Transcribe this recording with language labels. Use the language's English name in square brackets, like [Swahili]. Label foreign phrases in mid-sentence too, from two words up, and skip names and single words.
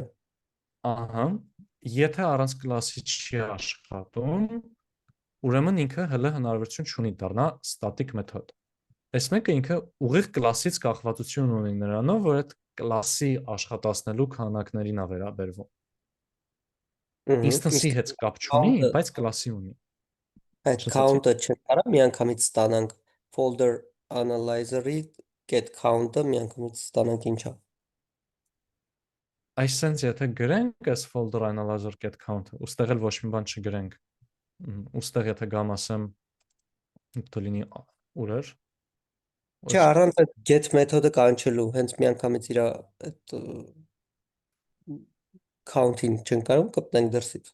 [Armenian] Ահա, եթե առանց class-ի չի աշխատում, ուրեմն ինքը հələ հնարավորություն չունի դառնա static մեթոդ։ Այս մեկը ինքը ուղիղ class-ից կախվածություն ունի նրանով, որ այդ class-ի աշխատացնելու քանակներին է վերաբերվում։ Instance-ի հետ կապ չունի, բայց class-ի ունի։ Այդ count-ը չեն կարա միանգամից ստանանք [English] folder analyzer-ի get count- [Armenian] ը միանգամից ստանանք ինչա։ Այսինքն եթե գրենք այս [English] folder analyzer get count- [Armenian] ը, ուստեղ էլ ոչ մի բան չգրենք։ Ուստեղ եթե գամ ասեմ դոլինի ուրեր։ Չէ, առանց այդ get մեթոդը կանչելու, հենց միանգամից իր այդ count-ին չեն կարող կպտենք դրսից։